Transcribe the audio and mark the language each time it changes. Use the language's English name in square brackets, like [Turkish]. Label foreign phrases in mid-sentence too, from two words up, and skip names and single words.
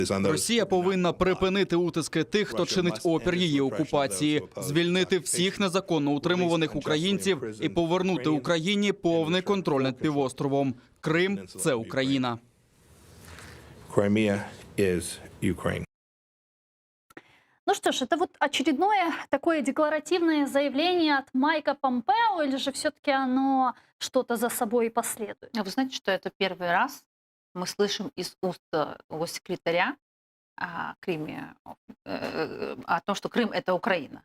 [Ukrainian] Росія повинна припинити утиски тих, хто чинить опір її окупації, звільнити всіх незаконно утримуваних українців і повернути Україні повний контроль над півостровом. Крим – це Україна. [English] Crimea is Ukraine. [Russian] Ну что ж, это вот очередное такое декларативное заявление от Майка Помпео, или же все-таки оно что-то за собой последует? Вы знаете, что это первый раз мы слышим из уст его секретаря о Крыме, о том, что Крым — это Украина.